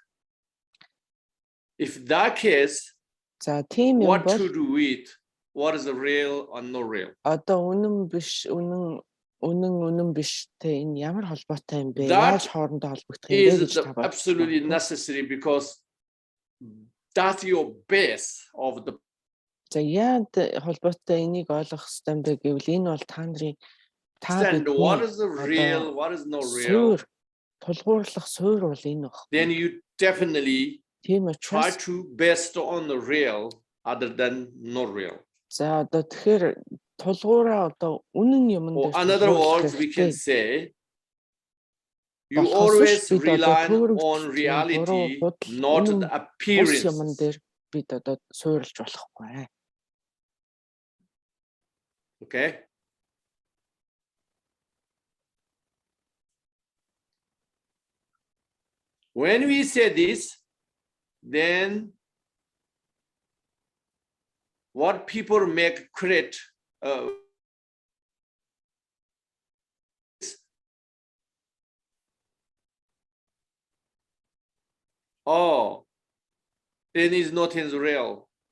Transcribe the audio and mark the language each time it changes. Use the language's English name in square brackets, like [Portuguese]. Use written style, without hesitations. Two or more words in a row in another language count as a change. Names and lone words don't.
[English] If that case, what to do with what is the real or no real? That is absolutely necessary because that's your base of the. [Mongolian] За яад холбоотой энийг ойлгох хэрэгтэй юм бэ гэвэл энэ бол та нарын [English] Understand what is the real, what is not real. [Mongolian] Тулгуурлах суурь бол энэ баг. [English] Then you definitely [Mongolian] Тийм [English] try [Mongolian] учраас [English] to base on the real other than not real. [Mongolian] за одоо тэгэхээр тулгуураа одоо үнэн юм [English] Or [Mongolian] дээр [English] another words we can say, you always rely on reality, not the appearance. [Mongolian] Юм дээр бид одоо суурилж болохгүй. [English] Okay. When we say this, then what people make credit oh, then is nothing real.